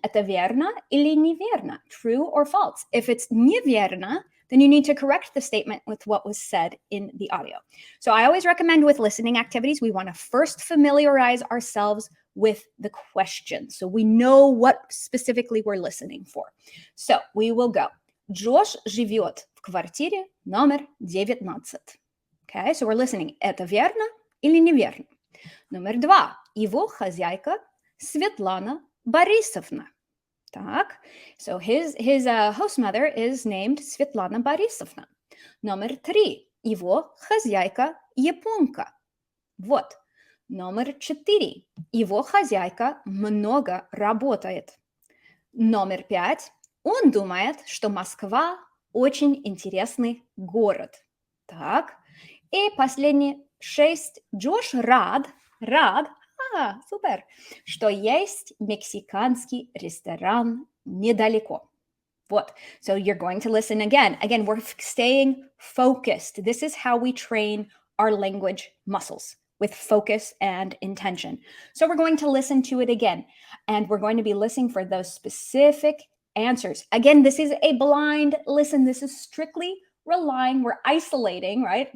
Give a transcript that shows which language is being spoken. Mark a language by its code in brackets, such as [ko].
[ru] Это верно или неверно? [en] True or false? If it's неверно, then you need to correct the statement with what was said in the audio. So I always recommend with listening activities, we want to first familiarize ourselves with the question, so we know what specifically we're listening for. So we will go. [ru] Джош живет в квартире номер 19. [en] Okay, so we're listening. [ru] Это верно или неверно? Номер 2. Его хозяйка Светлана Борисовна. [en] Так, so his host mother is named Светлана Борисовна. [ru] Номер 3. Его хозяйка японка. Вот. Номер 4. Его хозяйка много работает. Номер 5. Он думает, что Москва очень интересный город. Так. И последний 6. Джош рад, супер, что есть мексиканский ресторан недалеко. Вот. [en] So you're going to listen again. Again, we're staying focused. This is how we train our language muscles. with focus and intention. So we're going to listen to it again, and we're going to be listening for those specific answers. Again, this is a blind listen. This is strictly relying, we're isolating, right?